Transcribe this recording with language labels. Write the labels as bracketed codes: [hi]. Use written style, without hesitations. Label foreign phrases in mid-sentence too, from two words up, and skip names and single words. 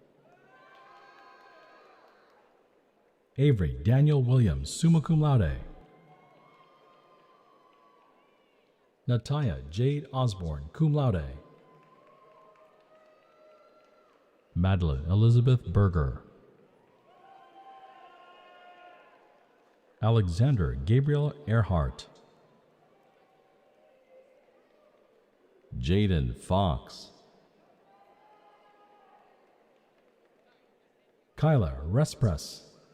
[en] Avery Daniel Williams, [la] summa cum laude. [en] Nataya Jade Osborne, [la] cum laude. [en] Madeline Elizabeth Berger. Alexander Gabriel Earhart. Jaden Fox. Kyla Respress.